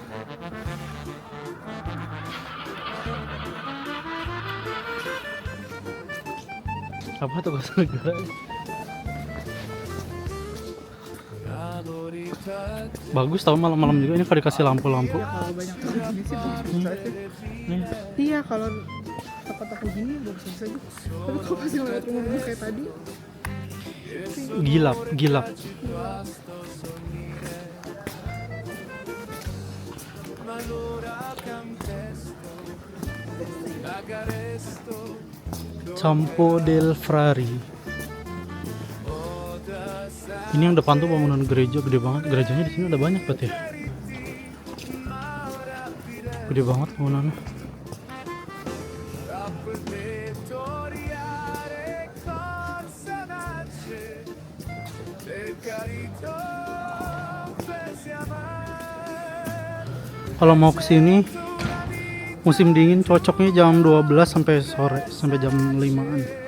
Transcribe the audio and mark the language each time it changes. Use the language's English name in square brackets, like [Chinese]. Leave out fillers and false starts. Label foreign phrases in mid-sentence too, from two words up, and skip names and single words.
[Indonesian] Apa tugas negara? Bagus tau malam-malam juga ini kalau dikasih lampu-lampu. Iya kalau banyak orang gini sih bagus aja. Nih, Iya kalau toko-toko gini bagus aja. Tapi kalau masih lewat rumah kayak tadi, gilap. Campo del Frari. Ini yang depan tuh bangunan gereja gede banget. Gerejanya di sini ada banyak berarti ya. Gede banget bangunannya. Kalau mau kesini musim dingin cocoknya jam 12 sampai sore, sampai jam 5-an.